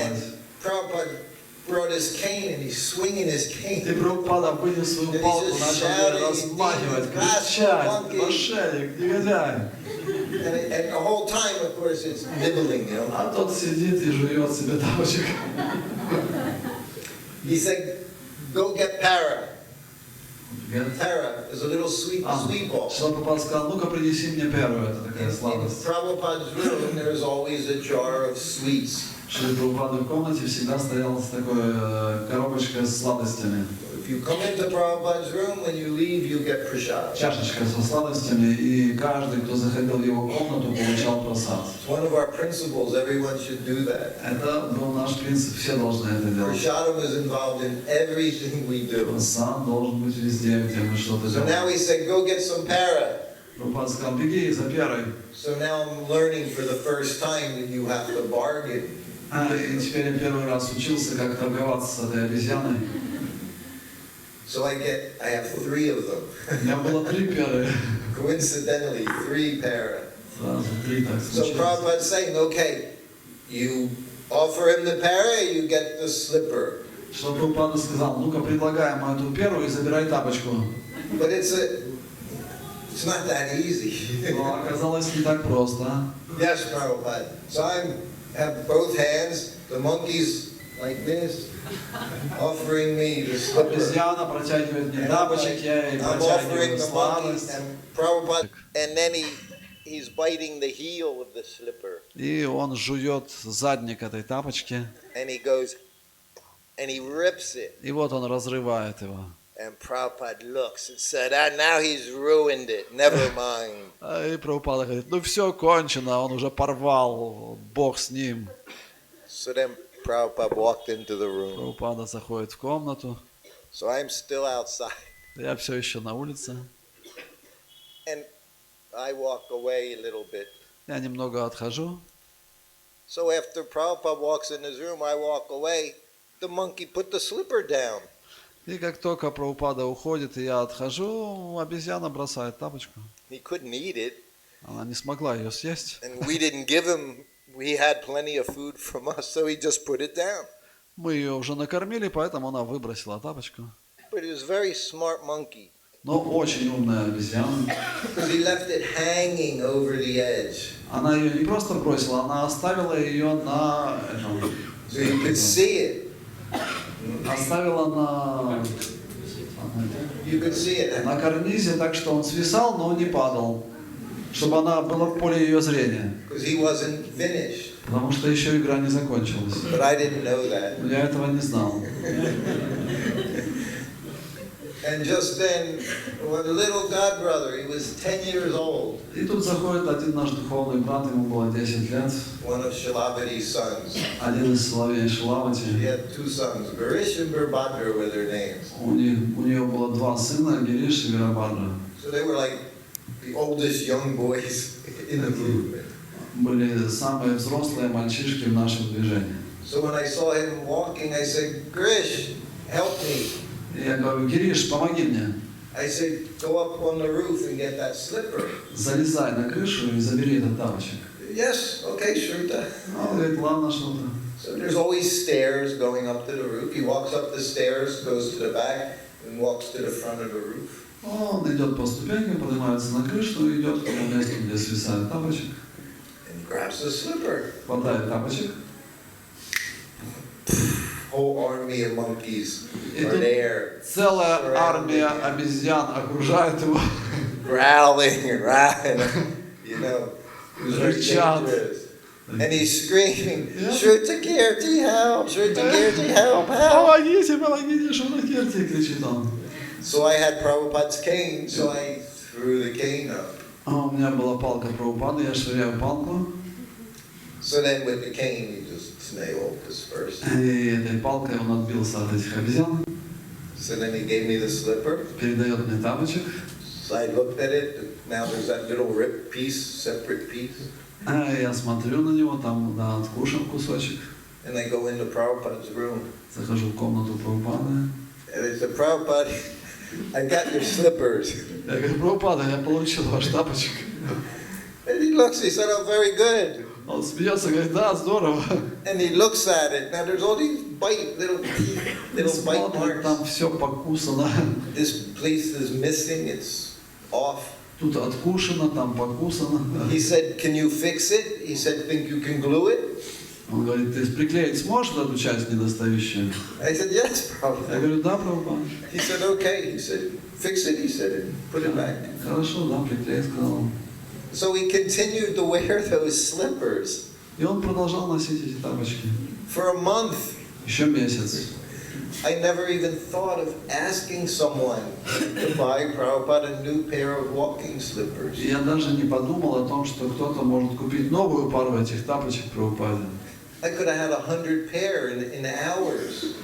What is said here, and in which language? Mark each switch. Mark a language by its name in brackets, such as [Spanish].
[English] And Prabhupada brought his cane, and he's swinging his [Russian] И [English] cane. [Russian] Прабхупада поднял свою палку, начал ее размахивать, кричать: "Мошенник, негодяй!" [English] And the whole time, of course, it's nibbling, you know. [Russian] А тот сидит и жует себе тапочек. [English] He said, go get para. Para is a little sweet ball. [Russian] Шрила Прабхупада сказал: "Ну-ка принеси мне перу", это такая [English] In [Russian] сладость. [English] Prabhupada's room, there's always a jar of sweets. [Russian] В Шрила Прабхупады в комнате всегда стояла такая коробочка с сладостями. [English] If you come into Prabhupada's room, when you leave, you get prasad. [Russian] Чашечка со сладостями, и каждый, кто заходил в его комнату, получал просад. [English] It's one of our principles. Everyone should do that. [Russian] Это был наш принцип, все должны это делать. [English] Prasadam is involved in everything we do. [Russian] Просад должен быть везде, где мы что-то [English] So now [Russian] делаем. [English] he said, go get some para. [Russian] Прабхупада сказал: "Беги за перой". [English] So now I'm learning for the first time that you have to bargain. [Russian] И теперь я первый раз учился, как торговаться с этой обезьяной. [English] So I have 3 of them. [Russian] У меня было 3 перы. [English] Coincidentally, 3 para. [Russian] Сразу 3 так [English] So [Russian] случилось. [English] Prabhupada's saying, okay, you offer him the para, you get the slipper. [Russian] Что Прабхупада сказал: "Ну-ка, предлагаем эту перу и забирай тапочку". [English] But it's not that easy. [Russian] Но оказалось не так просто. [English] Yes, Prabhupada. So I have both hands, the monkey's like this, offering me the slipper. [Russian] Обезьяна протягивает мне [English] And [Russian] тапочек, я ей [English] I'm offering [Russian] протягиваю [English] the monkey, [Russian] сладость. [English] and Prabhupada, and then he's biting the heel of the slipper, [Russian] И он жует задник этой тапочки. [English] and he goes, and he rips it. [Russian] И вот он разрывает его. [English] And Prabhupada looks and said, now he's ruined it, never mind. [Russian] И Прабхупада говорит: "Ну все кончено, он уже порвал, Бог с ним". [English] So then Prabhupada walked into the room. [Russian] Прабхупада заходит в комнату. [English] So I'm still outside. [Russian] Я все еще на улице. [English] And I walk away a little bit. [Russian] Я немного отхожу. [English] So after Prabhupada walks in his room, I walk away. The monkey put the slipper down. [Russian] И как только Прабхупада уходит, и я отхожу, обезьяна бросает тапочку. [English] He couldn't eat it. [Russian] Она не смогла ее съесть. [English] And we didn't give him, we had plenty of food from us, so he just put it down. [Russian] Мы ее уже накормили, поэтому она выбросила тапочку. [English] But he was a very smart monkey. [Russian] Но очень умная обезьяна. [English] Because he left it hanging over the edge. [Russian] Она ее не просто бросила, она оставила ее на... [English] So you could see it. [Russian] Оставила на... [English] You could see it. [Russian] на карнизе, так что он свисал, но не падал. Чтобы она была в поле ее зрения. [English] Because he wasn't finished. [Russian] Потому что еще игра не закончилась. [English] But I didn't know that. [Russian] Но я этого не знал. [English] And just then, one little god brother, he was 10 years old. [Russian] И тут заходит один наш духовный брат, ему было 10 лет. [English] One of Shilabhati's sons. [Russian] Один из сыновей [English] He [Russian] Шилавати. [English] had 2 sons, Garish and Birbhadra were their names. [Russian] У нее было 2 сына, Гириш и Вирабхадра. [English] So they were like the oldest young boys in the movement. [Russian] Были самые взрослые мальчишки в нашем движении. [English] So when I saw him walking, I said, Grish, help me. [Russian] И я говорю: Гриш, помоги мне. [English] I said, go up on the roof and get that slipper. [Russian] Залезай на крышу и забери этот тапочек. [English] Yes, okay, sure. [Russian] Он говорит: ладно, что-то. [English] So there's always stairs going up to the roof. He walks up the stairs, goes to the back, and walks to the front of the roof. [Russian] Он идет по ступенькам, поднимается на крышу, идет к тому месту, где свисает тапочек. [English] And grabs the slipper. [Russian] Хватает тапочек. [English] Whole army of monkeys [Russian] И [English] are [Russian] тут [English] there. [Russian] целая армия обезьян окружает его. [English] Growling and rowing, you know. It was very [Russian] Рычат. [English] dangerous. And he's screaming, Yeah. Shrutakirti, help! Shrutakirti, help! Help! [Russian] Помогите, помогите, Шуракерти, кричит он. [English] So I had Prabhupada's cane, so I threw the cane up. [Russian] А у меня была палка Прабхупады, я швыряю палку. [English] So then with the cane, he just nailed this first. [Russian] И этой палкой он отбился от этих обезьян. [English] So then he gave me the slipper. [Russian] Передает мне тапочек. [English] So I looked at it. Now there's that little ripped piece, separate piece. [Russian] А я смотрю на него, там, да, откушен кусочек. [English] And I go into Prabhupada's room. [Russian] Захожу в комнату Прабхупады. [English] And I said, Prabhupada, I got your slippers. [Russian] Я говорю: Прабхупада, я получил ваш тапочек. [English] And he looks, he said, oh, very good. [Russian] Он смеется, говорит: да, здорово. [English] And he looks at it. Now there's all these little bite [Russian] Смотрит, [English] marks. [Russian] там все покусано. [English] This place is missing, it's off. [Russian] Тут откушено, там покусано. [English] He said, can you fix it? He said, think you can glue it? [Russian] Он говорит: ты приклеить сможешь эту часть недостающую? [English] I said, yes, [Russian] Я [English] Prabhupada. [Russian] говорю: да, Прабхупада. [English] He said, okay. He said, fix it, he said, and put it back. [Russian] Хорошо, да, приклей, сказал он. [English] So he continued to wear those slippers [Russian] И он продолжал носить эти тапочки. [English] for a month. [Russian] Еще месяц. [English] I never even thought of asking someone to buy Prabhupada a new pair of walking slippers. [Russian] И я даже не подумал о том, что кто-то может купить новую пару этих тапочек Прабхупаде. [English] I could have had 100 pair in hours.